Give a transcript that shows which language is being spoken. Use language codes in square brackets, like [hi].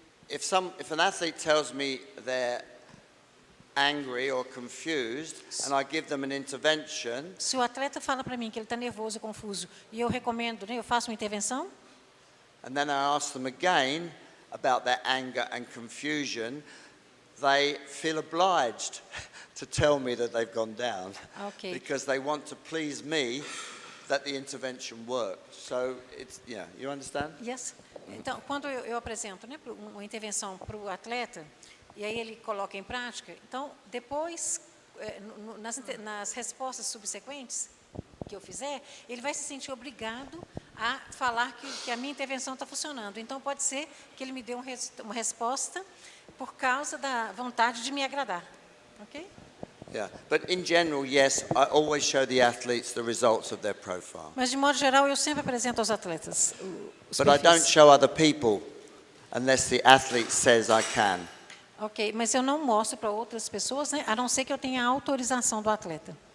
[en] if an athlete tells me they're angry or confused, and I give them an intervention, [pt] se o atleta fala para mim que ele está nervoso e confuso e eu recomendo, né, eu faço uma intervenção, [en] and then I ask them again about their anger and confusion, they feel obliged to tell me that they've gone down, Okay. because they want to please me that the intervention worked. So it's, yeah, you understand? yes. [pt] Então, quando eu apresento, né, uma intervenção para o atleta e aí ele coloca em prática, então depois nas respostas subsequentes que eu fizer, ele vai se sentir obrigado a falar que a minha intervenção está funcionando. Então pode ser que ele me dê uma resposta por causa da vontade de me agradar, ok? [en] Yeah, but in general, yes, I always show the athletes the results of their profile. [pt] Mas de modo geral eu sempre apresento aos atletas os [en] But I don't [pt] perfis. [en] show other people unless the athlete says I can. [pt] Ok, mas eu não mostro para outras pessoas, né, a não ser que eu tenha a autorização do atleta.